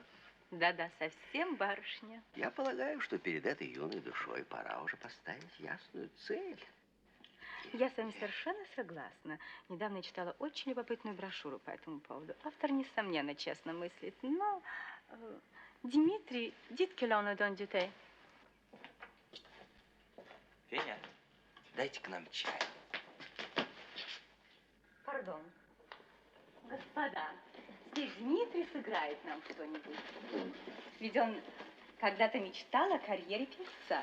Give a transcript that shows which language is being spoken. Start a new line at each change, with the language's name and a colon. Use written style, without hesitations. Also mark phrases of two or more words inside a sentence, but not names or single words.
Russian: Да-да, совсем барышня. Я полагаю, что перед этой юной душой пора уже поставить ясную цель. Я с вами совершенно согласна. Недавно я читала очень любопытную брошюру по этому поводу. Автор, несомненно, честно мыслит. Но, Дмитрий,
French: dites que l'on nous donne du thé.
Russian: Феня, дайте к нам чай. Пардон. Господа, здесь Дмитрий сыграет нам что-нибудь. Ведь он когда-то мечтал о карьере певца.